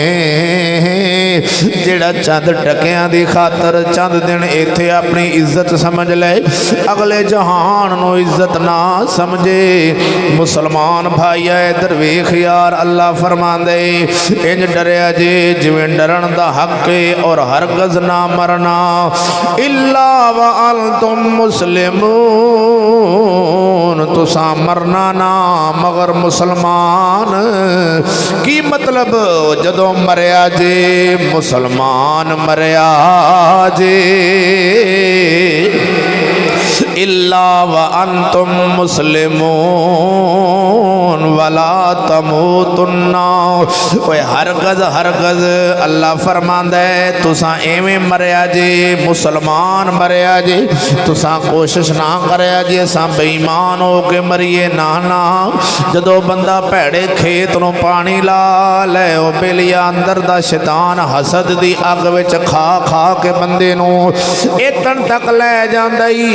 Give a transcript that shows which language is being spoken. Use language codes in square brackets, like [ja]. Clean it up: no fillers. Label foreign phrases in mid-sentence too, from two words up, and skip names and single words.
[pa] جیڑا چند ٹکیاں دی خاطر چند دن اتھے اپنی عزت سمجھ لے اگلے جہان نوں عزت نہ سمجھے. مسلمان بھائی ادھر ویکھ یار اللہ فرماندے انج ڈریا جے جیویں ڈرن دا حق ہے اور ہرگز نہ مرنا [ar] إلا وأنتم مسلمون [pa] تساں مرنا نہ مگر مسلمان. کی مطلب جدوں مریا جے مسلمان مریا جے मुसलमान मरिया जे [ar] إلا وأنتم مسلمون ولا تموتن [pa] اوئے ہرگز ہرگز اللہ فرماندا ہے تساں ایویں مریا جے مسلمان مریا جے تساں کوشش نہ کریا جے اساں بے ایمان ہو کے مریئے نہ نہ. جدوں بندہ بھیڑے کھیت نوں پانی لا لے او بیلیا اندر دا شیطان حسد دی اگ وچ کھا کھا کے بندے نوں ایتھن تک لے جاندا ای.